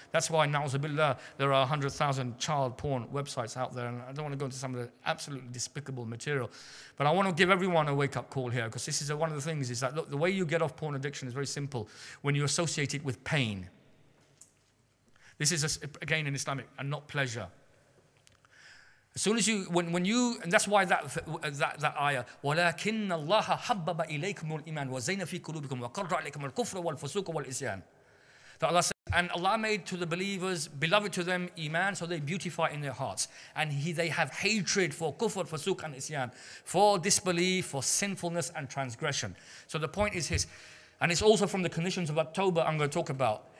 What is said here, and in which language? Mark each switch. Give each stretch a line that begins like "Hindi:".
English: That's why, na'uzubillah, there are 100,000 child porn websites out there, and I don't want to go into some of the absolutely despicable material. But I want to give everyone a wake-up call here because this is one of the things is that, look, the way you get off porn addiction is very simple. When you associate it with pain. This is, again, in Islamic, and not pleasure. As soon as you, and that's why that ayah,
Arabic: وَلَكِنَّ اللَّهَ حَبَّبَ إِلَيْكُمُ الْإِيمَانَ وَزَيْنَ فِي قُلُوبِكُمْ وَقَرَّ عَلَيْكُمُ الْكُفْرَ وَالْفُسُوقَ وَالْإِسْيَانَ.
English: That Allah said, and Allah made to the believers, beloved to them, iman, so they beautify in their hearts. And they have hatred for kufr, fusuq, and isyan, for disbelief, for sinfulness and transgression. So the point is his, and it's also from the conditions of at-tawbah I'm going to talk about.